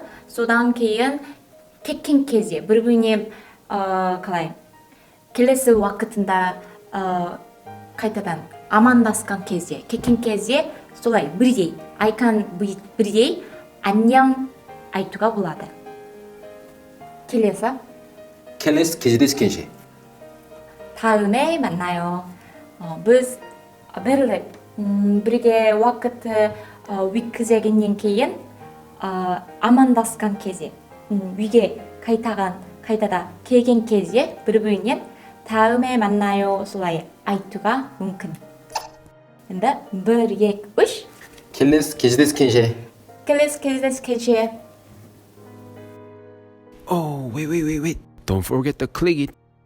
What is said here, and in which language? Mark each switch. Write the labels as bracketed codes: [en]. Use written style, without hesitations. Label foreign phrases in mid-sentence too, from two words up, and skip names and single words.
[kk] содан кейін кеткен кезде бір-біріне қалай келесі уақытында қайтадан амандасқан кезде, кеткен кезде солай бірдей айтқан бірдей 안녕 айтуға болады. келесі кездескенше. [ko] 다음에 만나요. [kk] біз бірге уақыт өткізгеннен кейін амандасқан кезде, үйге қайтада келген кезде бір-бірінен [ko] 다음에 만나요 [kk] солай айтуға мүмкін. енді 1, 2, 3 кездескенше. кездескенше. [en] Oh, wait. Don't forget to click it.